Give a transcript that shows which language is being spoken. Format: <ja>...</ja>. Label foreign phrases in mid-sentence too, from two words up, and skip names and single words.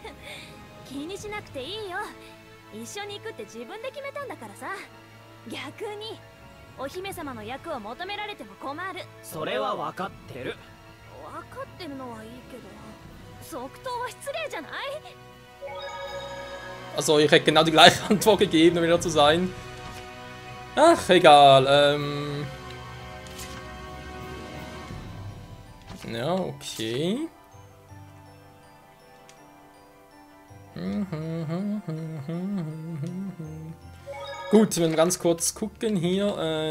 <ja>気にしなくていいよ。一緒に行くって自分で決めたんだからさ。逆にお姫様の役を求められても困る。それは分かってる。分かってるのはいいけど即答は失礼じゃない？</ja> <de>Also, ich hätte genau die gleiche Antwort gegeben, um wieder zu sein. Ach, egal. Ja, okay. Gut, wenn wir ganz kurz gucken hier.</de>